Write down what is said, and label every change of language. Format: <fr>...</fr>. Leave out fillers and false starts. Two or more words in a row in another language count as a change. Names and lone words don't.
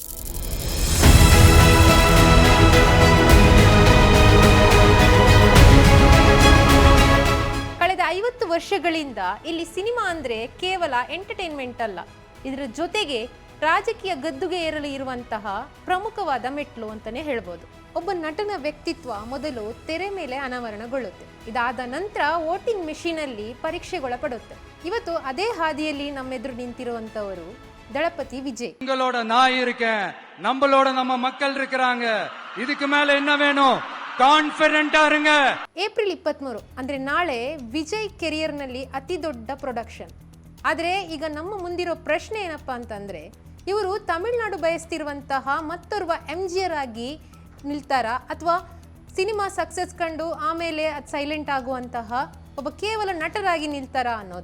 <kn>ಕಳೆದ 50 ವರ್ಷಗಳಿಂದ ಇಲ್ಲಿ ಸಿನಿಮಾ ಅಂದರೆ ಕೇವಲ ಎಂಟರ್ಟೈನ್ಮೆಂಟ್ ಅಲ್ಲ, ಇದರ ಜೊತೆಗೆ ರಾಜಕೀಯ ಗದ್ದುಗೆ ಏರಲು ಇರುವಂತಹ ಪ್ರಮುಖವಾದ ಮೆಟ್ಲು ಅಂತಲೇ ಹೇಳ್ಬೋದು. ಒಬ್ಬ ನಟನ ವ್ಯಕ್ತಿತ್ವ ಮೊದಲು ತೆರೆ ಮೇಲೆ ಅನಾವರಣಗೊಳ್ಳುತ್ತೆ, ಇದಾದ ನಂತರ</kn> <en>voting machineಲ್ಲಿ</en> <kn>ಪರೀಕ್ಷೆಗೊಳಪಡುತ್ತೆ. ಇವತ್ತು ಅದೇ ಹಾದಿಯಲ್ಲಿ ನಮ್ಮೆದುರು ನಿಂತಿರುವಂತವರು ದಳಪತಿ ವಿಜಯ್.</kn> <ta>உங்களோட நான் இருக்கேன், நம்மளோட நம்ம மக்கள் இருக்கிறாங்க, இதுக்கு மேல என்ன வேணும், ಕಾನ್ಫಿಡೆಂಟ್ இருங்க.</ta> <kn>ಏಪ್ರಿಲ್ 23 ಅಂದ್ರೆ ನಾಳೆ ವಿಜಯ್ ಕೆರಿಯರ್ನಲ್ಲಿ ಅತಿ ದೊಡ್ಡ ಪ್ರೊಡಕ್ಷನ್. ಆದರೆ ಈಗ ನಮ್ಮ ಮುಂದಿರೋ ಪ್ರಶ್ನೆ ಏನಪ್ಪಾ ಅಂತಂದ್ರೆ, ಇವರು ತಮಿಳುನಾಡು ಬಯಸ್ತಿರುವಂತಹ ಮತ್ತೋರ್ವ MGR ಆಗಿ ನಿಲ್ತಾರಾ, ಅಥವಾ ಸಿನಿಮಾ ಸಕ್ಸಸ್ ಕಂಡು ಆಮೇಲೆ ಅದು ಸೈಲೆಂಟ್ ಆಗುವಂತಹ ಒಬ್ಬ ಕೇವಲ ನಟರಾಗಿ ನಿಲ್ತಾರಾ ಅನ್ನೋದು.</kn>